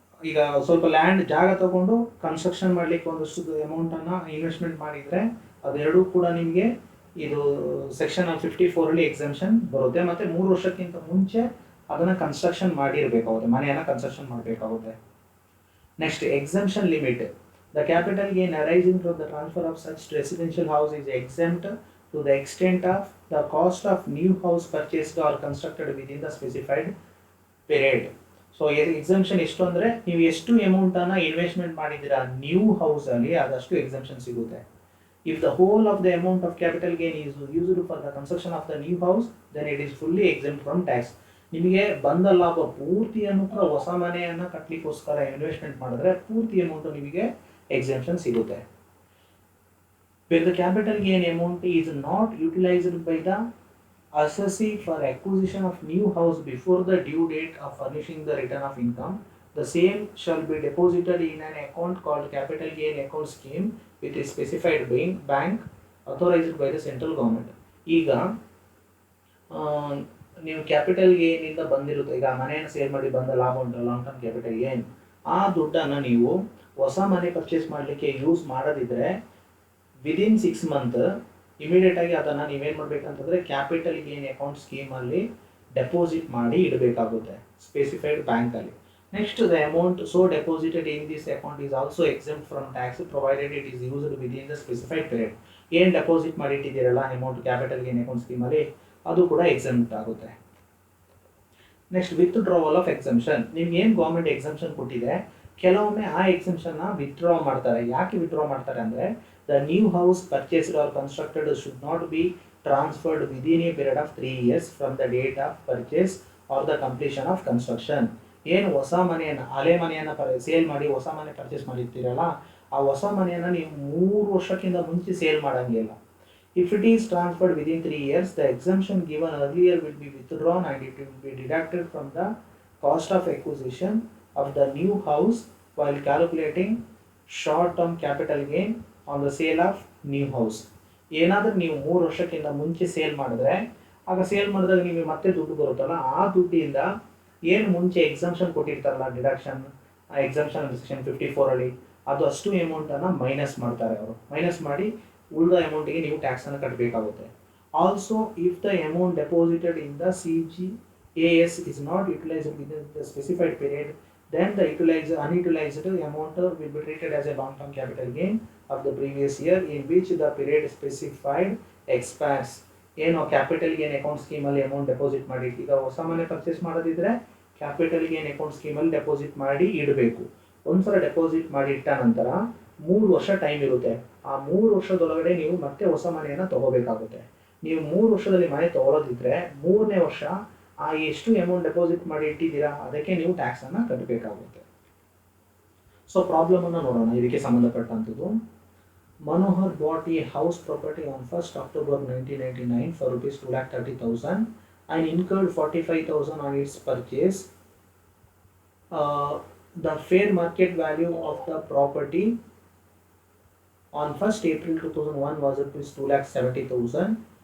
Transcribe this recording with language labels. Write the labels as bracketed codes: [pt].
[kn] ಈಗ ಸ್ವಲ್ಪ ಲ್ಯಾಂಡ್, ಜಾಗ ತಗೊಂಡು ಕನ್ಸ್ಟ್ರಕ್ಷನ್ ಮಾಡಲಿಕ್ಕೆ ಒಂದಷ್ಟು ಅಮೌಂಟನ್ನು ಇನ್ವೆಸ್ಟ್ಮೆಂಟ್ ಮಾಡಿದರೆ ಅದೆರಡೂ ಕೂಡ ನಿಮಗೆ ಇದು ಸೆಕ್ಷನ್ 54 ಎಕ್ಸೆಂಪ್ಷನ್ ಬರುತ್ತೆ. ಮತ್ತು 3 ವರ್ಷಕ್ಕಿಂತ ಮುಂಚೆ ಅದನ್ನು ಕನ್ಸ್ಟ್ರಕ್ಷನ್ ಮಾಡಿರಬೇಕಾಗುತ್ತೆ, ಮನೆಯನ್ನು ಕನ್ಸ್ಟ್ರಕ್ಷನ್ ಮಾಡಬೇಕಾಗುತ್ತೆ. [en] Next, exemption limit. The capital gain arising from the transfer of such residential house is exempt to the extent of the cost of new house purchased or constructed within the specified period. [kn] So exemption ಎಷ್ಟು ಅಂದರೆ, ನೀವು ಎಷ್ಟು ಅಮೌಂಟನ್ನು investment ಮಾಡಿದ್ದೀರಾ new ಹೌಸಲ್ಲಿ ಅದಷ್ಟು exemption ಸಿಗುತ್ತೆ. [en] If the whole of the amount of capital gain is used for the construction of the new house, then it is fully exempt from tax. [kn] ನಿಮಗೆ ಬಂದ ಲಾಭ ಪೂರ್ತಿಯನ್ನು ಕೂಡ ಹೊಸ ಮನೆಯನ್ನು ಕಟ್ಟಲಿಕ್ಕೋಸ್ಕರ ಇನ್ವೆಸ್ಟ್ಮೆಂಟ್ ಮಾಡಿದ್ರೆ ಪೂರ್ತಿ ಅಮೌಂಟು ನಿಮಗೆ ಎಕ್ಸೆಂಪ್ಷನ್ ಸಿಗುತ್ತೆ. [en] Where the capital gain amount is not utilized by the assessee for acquisition of new house before the due date of furnishing the return of income, the same shall be deposited in an account called capital gain account scheme with a specified bank authorized by the central government. [kn] ಈಗ ನೀವು capital ಗೇನಿಂದ ಬಂದಿರುತ್ತೆ, ಈಗ ಮನೆಯನ್ನು sale ಮಾಡಿ ಬಂದ ಲಾಭ ಉಂಟಲ್ಲ long term capital gain, ಆ ದುಡ್ಡನ್ನು ನೀವು ಹೊಸ ಮನೆ ಪರ್ಚೇಸ್ ಮಾಡಲಿಕ್ಕೆ ಯೂಸ್ ಮಾಡೋದಿದ್ರೆ [en] within 6 month [kn] ಇಮಿಡಿಯೇಟಾಗಿ ಅದನ್ನು ನೀವೇನು ಮಾಡಬೇಕಂತಂದರೆ ಕ್ಯಾಪಿಟಲ್ ಗೇನ್ ಅಕೌಂಟ್ ಸ್ಕೀಮಲ್ಲಿ ಡೆಪಾಸಿಟ್ ಮಾಡಿ ಇಡಬೇಕಾಗುತ್ತೆ ಸ್ಪೆಸಿಫೈಡ್ ಬ್ಯಾಂಕಲ್ಲಿ. [en] Next the amount so deposited in this account is also exempt from tax provided it is used within the specified period. [kn] ಏನು ಡೆಪಾಸಿಟ್ ಮಾಡಿ ಇಟ್ಟಿದ್ದೀರಲ್ಲ amount capital gain account ಸ್ಕೀಮಲ್ಲಿ ಅದು ಕೂಡ exempt ಆಗುತ್ತೆ. [en] Next withdrawal of exemption. [kn] ನಿಮ್ಗೆ ಏನು government exemption ಕೊಟ್ಟಿದೆ, ಕೆಲವೊಮ್ಮೆ ಆ ಎಕ್ಸೆಂಪ್ಷನ್ನ ವಿತ್ಡ್ರಾ ಮಾಡ್ತಾರೆ. ಯಾಕೆ ವಿತ್ಡ್ರಾ ಮಾಡ್ತಾರೆ ಅಂದರೆ [en] The new house purchased or constructed should not be transferred within a period of 3 years from the date of purchase or the completion of construction. [kn] ಏನು ಹೊಸ ಮನೆಯನ್ನು ಹಳೆ ಮನೆಯನ್ನು ಸೇಲ್ ಮಾಡಿ ಹೊಸ ಮನೆ ಪರ್ಚೇಸ್ ಮಾಡಿರ್ತೀರಲ್ಲ, ಆ ಹೊಸ ಮನೆಯನ್ನು ನೀವು 3 ವರ್ಷಕ್ಕಿಂತ ಮುಂಚೆ ಸೇಲ್ ಮಾಡೋಂಗಿಲ್ಲ. [en] If it is transferred within 3 years, the exemption given earlier will be withdrawn and it will be deducted from the cost of acquisition of the new house while calculating short-term capital gain on the sale of new house. [kn] ಏನಾದರೂ ನೀವು 3 ವರ್ಷಕ್ಕಿಂತ ಮುಂಚೆ sale ಮಾಡಿದ್ರೆ, ಆಗ sale ಮಾಡಿದಾಗ ನಿಮಗೆ ಮತ್ತೆ ದುಡ್ಡು ಬರುತ್ತಲ್ಲ, ಆ ದುಡ್ಡಿಂದ ಏನು ಮುಂಚೆ ಎಕ್ಸಂಪ್ಷನ್ ಕೊಟ್ಟಿರ್ತಾರಲ್ಲ ಡಿಡಕ್ಷನ್, ಆ ಎಕ್ಸಂಪ್ಷನ್ ಸೆಕ್ಷನ್ 54 ಅದು ಅಷ್ಟು ಅಮೌಂಟನ್ನು ಮೈನಸ್ ಮಾಡ್ತಾರೆ ಅವರು. ಮೈನಸ್ ಮಾಡಿ ಉಳಿದ ಅಮೌಂಟಿಗೆ ನೀವು ಟ್ಯಾಕ್ಸನ್ನು ಕಟ್ಟಬೇಕಾಗುತ್ತೆ. [en] Also if the amount deposited in the CGAS is not utilised within the specified period, then the unutilized amount will be treated as a long-term capital gain of the previous year in which the period specified expires. [kn] ಏನು capital gain account ಸ್ಕೀಮಲ್ಲಿ amount deposit ಮಾಡಿ, ಈಗ ಹೊಸ ಮನೆ purchase ಮಾಡೋದಿದ್ರೆ capital gain account ಸ್ಕೀಮಲ್ಲಿ deposit ಮಾಡಿ ಇಡಬೇಕು. ಒಂದ್ಸಲ deposit ಮಾಡಿ ಇಟ್ಟ ನಂತರ 3 ವರ್ಷ ಟೈಮ್ ಇರುತ್ತೆ. ಆ 3 ವರ್ಷದೊಳಗಡೆ ನೀವು ಮತ್ತೆ ಹೊಸ ಮನೆಯನ್ನು ತಗೋಬೇಕಾಗುತ್ತೆ. ನೀವು 3 ವರ್ಷದಲ್ಲಿ ಮನೆ ತಗೊಳ್ಳೋದಿದ್ರೆ 3ನೇ ವರ್ಷ ಆ ಎಷ್ಟು ಅಮೌಂಟ್ ಡೆಪಾಸಿಟ್ ಮಾಡಿ ಇಟ್ಟಿದ್ದೀರಾ ಅದಕ್ಕೆ ನೀವು ಟ್ಯಾಕ್ಸನ್ನು ಕಟ್ಟಬೇಕಾಗುತ್ತೆ. ಸೊ ಪ್ರಾಬ್ಲಮನ್ನು ನೋಡೋಣ ಇದಕ್ಕೆ ಸಂಬಂಧಪಟ್ಟಂಥದ್ದು. [en] Manohar bought a house property on 1st October 1999 for rupees 2,30,000 and incurred 45,000 on its purchase. The fair market value of the property on 1st April 2001 was rupees 2,70,000.